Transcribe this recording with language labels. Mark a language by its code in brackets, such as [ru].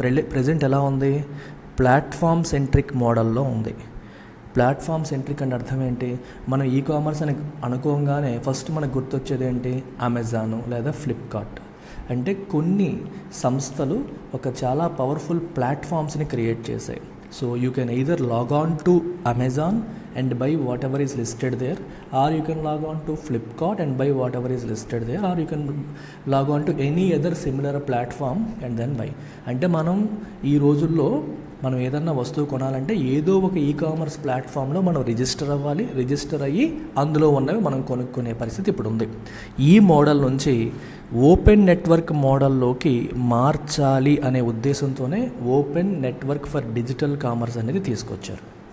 [te] Present ఎలా ఉంది? Platform centric మోడల్లో ఉంది. ప్లాట్ఫామ్ సెంట్రిక్ అంటే అర్థం ఏంటి? మనం ఈ కామర్స్ అని అనుకోగానే ఫస్ట్ మనకు గుర్తొచ్చేది ఏంటి? అమెజాను లేదా ఫ్లిప్కార్ట్. అంటే కొన్ని సంస్థలు ఒక చాలా పవర్ఫుల్ ప్లాట్ఫామ్స్ని క్రియేట్ చేశాయి. [en] So you can either log on to Amazon and buy whatever is listed there, or you can log on to Flipkart and buy whatever is listed there, or you can log on to any other similar platform and then buy. [te] అంటే మనం ఈ రోజుల్లో మనం ఏదన్నా వస్తువు కొనాలంటే ఏదో ఒక ఈ కామర్స్ ప్లాట్ఫామ్లో మనం రిజిస్టర్ అవ్వాలి. రిజిస్టర్ అయ్యి అందులో ఉన్నవి మనం కొనుక్కునే పరిస్థితి ఇప్పుడు ఉంది. ఈ మోడల్ నుంచి ఓపెన్ నెట్వర్క్ మోడల్లోకి మార్చాలి అనే ఉద్దేశంతోనే open network for digital commerce అనేది తీసుకొచ్చారు.